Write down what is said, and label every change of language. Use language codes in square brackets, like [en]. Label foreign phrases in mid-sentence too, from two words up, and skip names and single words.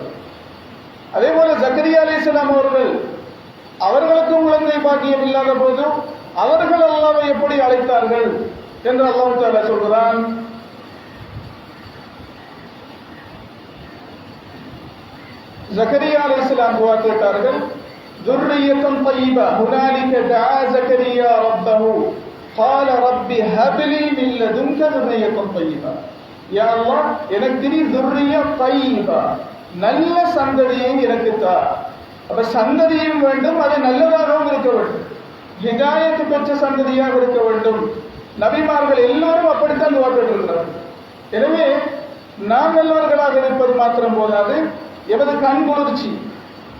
[ta] அதே போல ஜக்கரியா அலைஹிஸ்ஸலாம் அவர்களுக்கும் குழந்தை பாக்கியம் இல்லாத போது அவர்கள் அல்லாஹ்வை எப்படி அழைத்தார்கள் என்று [ar] الله تعالى [ta] சொல்கிறான். ஜக்கரியா அலைஹிஸ்ஸலாம் துஆ கேட்டார்கள், [ar] ذُرِّيَّةً طَيِّبَةً هُنَالِكَ دَعَا زَكَرِيَّا رَبَّهُ قَالَ رَبِّ هَبْ لِي مِن لَّدُنكَ ذُرِّيَّةً طَيِّبَةً. يا الله, [ta] எனக்கு நீ [ar] ذُرِّيَّةً طَيِّبَةً, [ta] நல்ல சந்ததியை எனக்கு தா. அப்ப சந்ததியும் வேண்டும், அது நல்லதாகவும் இருக்க வேண்டும், ஹிதாயத்து பெற்ற சந்ததியாக இருக்க வேண்டும். நபிமார்கள் எல்லோரும் அப்படித்தான் துஆ கேட்டிருக்கிறார்கள். எனவே நாம் நல்லவர்களாக இருப்பது மாத்திரம் போதாது, எமது கண் குளிர்ச்சி, இந்த